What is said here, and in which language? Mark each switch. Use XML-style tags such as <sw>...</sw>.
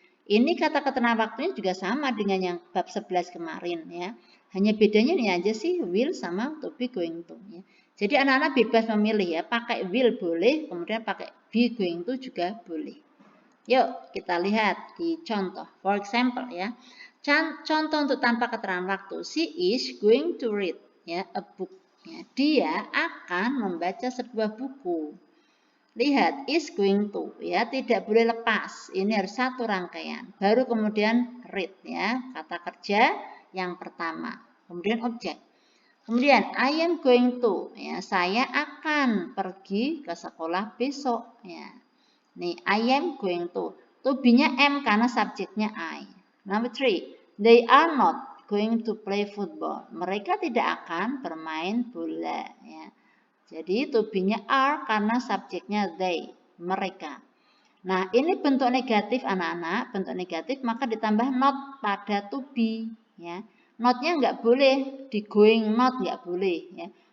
<id>Ini kata keterangan waktunya juga sama dengan yang bab 11 kemarin ya. Hanya bedanya ini aja sih, will sama to be, going to ya. Jadi anak-anak bebas memilih ya, pakai will boleh, kemudian pakai be, going to juga boleh. Yuk kita lihat di contoh.</id> <en>For example</en> <id>ya. Contoh untuk tanpa keterangan waktu.</id> <en>She is going to read ya, a book.</en> <id>Ya, dia akan membaca sebuah buku. Lihat, is going to ya, tidak boleh lepas. Ini harus satu rangkaian. Baru kemudian read ya, kata kerja yang pertama. Kemudian objek. Kemudian</id> <en>I am going to</en> <id>ya, saya akan pergi ke sekolah besok ya. Nih,</id> <en>I am going to.</en> <id>To be-nya am karena subjeknya I.</id> <en>Number 3. They are not going to play football.</en> <id>Mereka tidak akan bermain bola. Ya. Jadi, to be-nya are karena subjeknya they. Mereka. Nah, ini bentuk negatif anak-anak. Bentuk negatif maka ditambah not pada to be. Ya. Not-nya nggak boleh. Di going not nggak boleh. Ya.</id>